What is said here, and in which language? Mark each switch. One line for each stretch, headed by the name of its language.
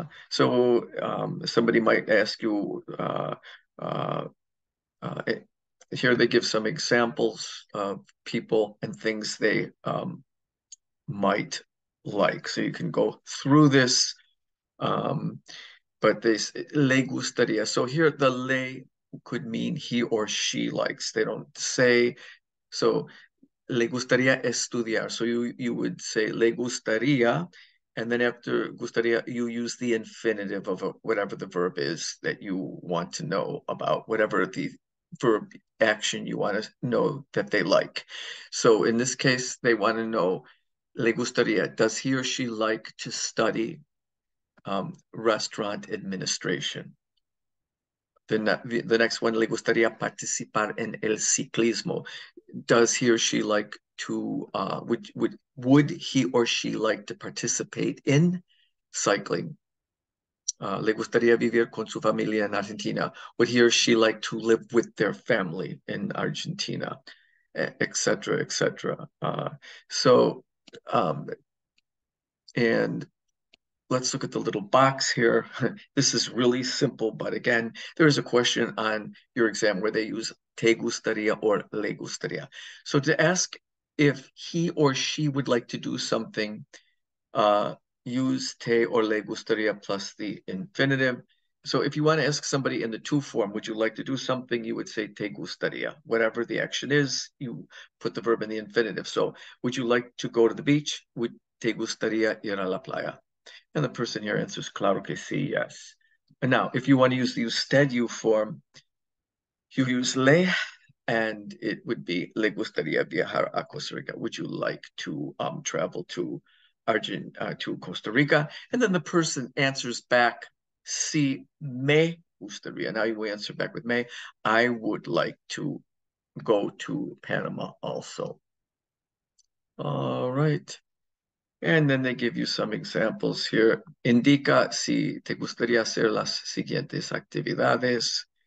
English: So somebody might ask you, uh, here they give some examples of people and things they might like. So you can go through this, but this
Spanish: le gustaría.
English: So here the le could mean he or she likes. They don't say.
Spanish: So le gustaría estudiar.
English: So you would say
Spanish: le gustaría,
English: and then after gustaría, you use the infinitive of whatever the verb is that you want to know about, whatever the verb action you want to know that they like. So in this case, they want to know
Spanish: le gustaría,
English: does he or she like to study restaurant administration? The next one,
Spanish: le gustaría participar en el ciclismo.
English: Does he or she like to, would he or she like to participate in cycling?
Spanish: Le gustaría vivir con su familia en Argentina.
English: Would he or she like to live with their family in Argentina? Etc., etc. So, and let's look at the little box here. This is really simple, but again, there is a question on your exam where they use
Spanish: te gustaría
English: or
Spanish: le gustaría.
English: So to ask if he or she would like to do something, use te or le gustaría plus the infinitive. So if you want to ask somebody in the to form, would you like to do something? You would say
Spanish: te gustaría.
English: Whatever the action is, you put the verb in the infinitive. So would you like to go to the beach? Would
Spanish: te gustaría ir a la playa?
English: And the person here answers,
Spanish: claro que sí,
English: yes. And now, if you want to use the usted you form, you use le, and it would be
Spanish: le gustaría viajar a Costa Rica.
English: Would you like to travel to to Costa Rica? And then the person answers back,
Spanish: sí, me gustaría.
English: Now you answer back with me. I would like to go to Panama also. All right. And then they give you some examples here.
Spanish: Indica si te gustaría hacer las siguientes actividades.